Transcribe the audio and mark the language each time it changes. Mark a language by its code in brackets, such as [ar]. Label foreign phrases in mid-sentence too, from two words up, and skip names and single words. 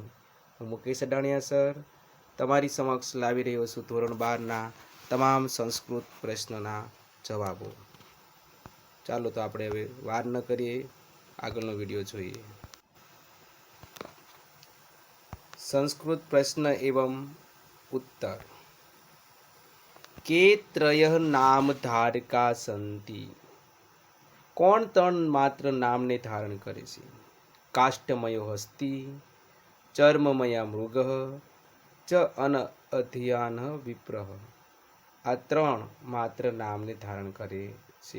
[gu] હું મુકેશ અડાણિયા સર તમારી સમક્ષ લાવી રહ્યો છું ધોરણ 12ના તમામ સંસ્કૃત પ્રશ્નોના જવાબો. ચાલો તો આપણે હવે વાર ન કરીએ, આગળનો વિડીયો જોઈએ. સંસ્કૃત પ્રશ્ન એવं उत्तर. [sa] के त्रयः नाम धारका संति? [gu] કોણ ત્રણ માત્ર નામને ધારણ કરે છે? [sa] કાષ્ટમયો હસ્તી, ચર્મમયા મૃગ, ચ અનઅધ્યાન વિપ્રહ. [gu] આ ત્રણ માત્ર નામને ધારણ કરે છે.